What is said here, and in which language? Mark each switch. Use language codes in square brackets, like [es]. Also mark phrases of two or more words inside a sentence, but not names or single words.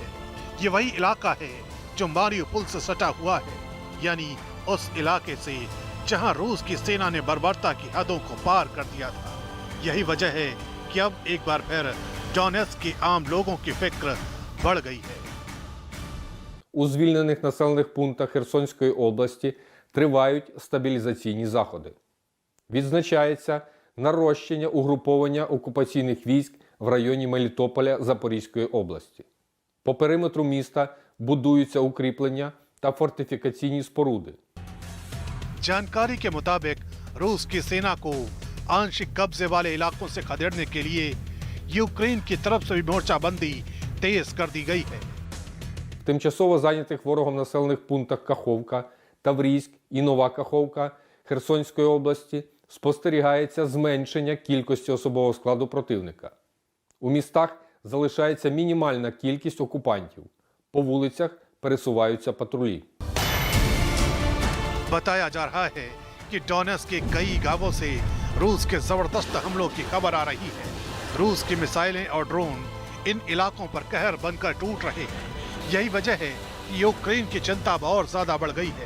[hi] ये वही इलाका है जो मारिउपोल से सटा हुआ है, यानी उस इलाके से जहां रूस की सेना ने बर्बरता की हदों को पार कर दिया था। यही वजह है कि अब एक बार फिर डोनेट्स्क के आम लोगों की फिक्र बढ़ गई है। [uk] У звільнених населених пунктах Херсонської області тривають стабілізаційні заходи. Відзначається нарощення угруповання окупаційних військ в районі Мелітополя Запорізької області. По периметру міста будуються укріплення та фортифікаційні споруди. [hi] जानकारी के मुताबिक रूस की सेना को आंशिक कब्जे वाले इलाकों से खदेड़ने के लिए यूक्रेन की तरफ से भी मोर्चाबंदी तेज कर दी गई है। [uk] В тимчасово зайнятих ворогом населених пунктах Каховка, Таврійськ і Нова Каховка Херсонської області спостерігається зменшення кількості особового складу противника. У містах залишається мінімальна кількість окупантів. По вулицях пересуваються патрулі. [hi] बताया जा रहा है कि डोनेट्स्क के कई गांवों से रूस के जबरदस्त हमलों की खबर आ रही है। रूस की मिसाइलें और ड्रोन इन इलाकों पर कहर बनकर टूट रहे हैं। यही वजह है कि यूक्रेन की चिंता अब और ज्यादा बढ़ गई है।